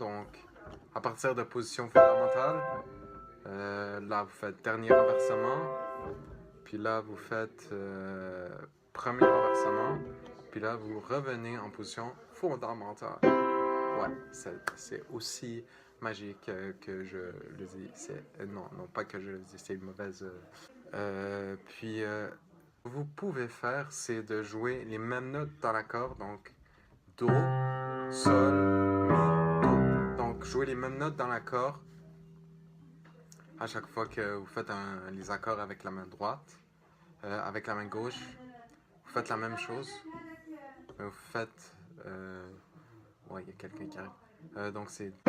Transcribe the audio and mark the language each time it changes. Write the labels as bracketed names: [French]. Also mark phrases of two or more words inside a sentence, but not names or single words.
[French] Donc, à partir de position fondamentale, là vous faites dernier renversement, puis là vous faites premier renversement, puis là vous revenez en position fondamentale. Ouais, c'est aussi magique que je le dis. Non, pas que je le dis, c'est une mauvaise. Puis, ce que vous pouvez faire, c'est de jouer les mêmes notes dans l'accord, donc do, sol, mi, do. Donc, jouer les mêmes notes dans l'accord à chaque fois que vous faites les accords avec la main droite, avec la main gauche. Vous faites la même chose. Vous faites. Ouais, il y a quelqu'un qui arrive. Donc, c'est do.